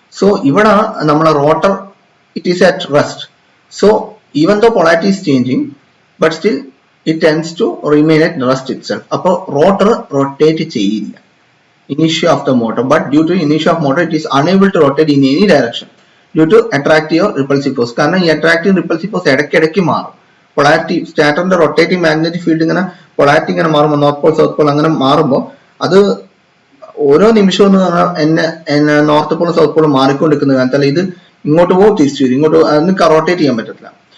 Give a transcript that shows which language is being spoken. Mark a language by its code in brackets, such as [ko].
[en] so [ml] ഇവിടെ നമ്മളെ [en] Rotor it is at rest. So even though polarity is changing but still it tends to remain at rest itself. [ml] അപ്പോൾ rotor rotate ചെയ്യില്ല [en] inertia of the motor, but due to inertia of motor it is unable to rotate in any direction due to attractive or repulsive force. [ml] കാരണം ഈ [en] attractive repulsive force [ml] ഇടയ്ക്കിടയ്ക്ക് മാറും. Polarity സ്റ്റാറ്ററിന്റെ rotating magnetic field ഇങ്ങനെ polarity ഇങ്ങനെ മാറുമ്പോൾ north Paul south Paul അങ്ങനെ മാറുമ്പോൾ അത് ഓരോ നിമിഷവും എന്ന് പറഞ്ഞാൽ എന്നെ നോർത്ത് പോളും സൗത്ത് പോളും മാറിക്കൊണ്ടിരിക്കുന്ന കാലത്തല്ല ഇത് ഇങ്ങോട്ട് പോകും തിരിച്ചു വരും, ഇങ്ങോട്ട് അതിന് റൊട്ടേറ്റ് ചെയ്യാൻ പറ്റത്തില്ല.